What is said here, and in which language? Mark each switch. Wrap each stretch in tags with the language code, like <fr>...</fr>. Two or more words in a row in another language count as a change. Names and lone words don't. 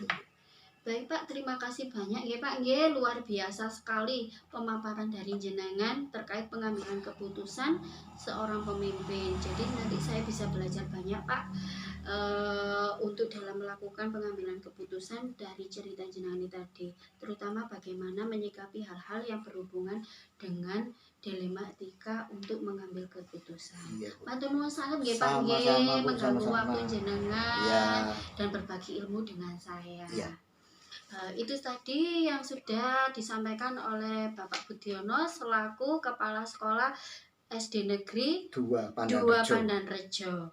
<id>Baik Pak, terima kasih banyak ya Pak. Nggih, luar biasa sekali pemaparan dari jenengan terkait pengambilan keputusan seorang pemimpin. Jadi nanti saya bisa belajar banyak Pak untuk dalam melakukan pengambilan keputusan dari cerita jenengan ini tadi, terutama bagaimana menyikapi hal-hal yang berhubungan dengan dilema etika untuk mengambil keputusan. Iya,</id> <jv>Matur nuwun sanget nggih Pak</jv> <id>Sama-sama, nggih, Bu, mengganggu sama-sama. waktu jenengan Iya. dan berbagi ilmu dengan saya. Iya. Itu tadi yang sudah disampaikan oleh Bapak Budiono selaku Kepala Sekolah SD Negeri 2 2 Pandan Pandan Rejo.</id>